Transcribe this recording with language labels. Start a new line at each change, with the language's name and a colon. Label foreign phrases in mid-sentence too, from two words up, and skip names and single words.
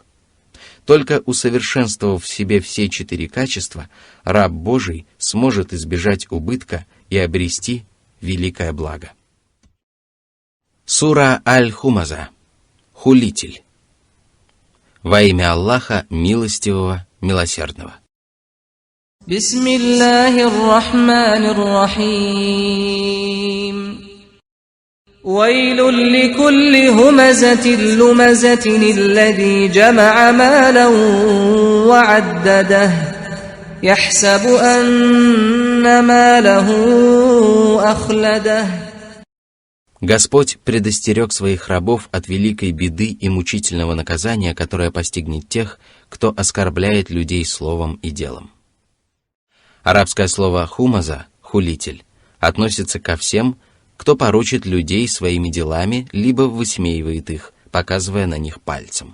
Russian: Только усовершенствовав в себе все 4 качества, раб Божий сможет избежать убытка и обрести великое благо. Сура Аль-Хумаза. Хулитель. Во имя Аллаха Милостивого, Милосердного.
Arabic: بسم الله الرحمن الرحيم. ويل لكل همزة لمزة الذي جمع مالا وعدده يحسب أن ماله أخلده.
Russian: Господь предостерег своих рабов от великой беды и мучительного наказания, которое постигнет тех, кто оскорбляет людей словом и делом. Арабское слово «хумаза» — «хулитель» относится ко всем, кто порочит людей своими делами, либо высмеивает их, показывая на них пальцем.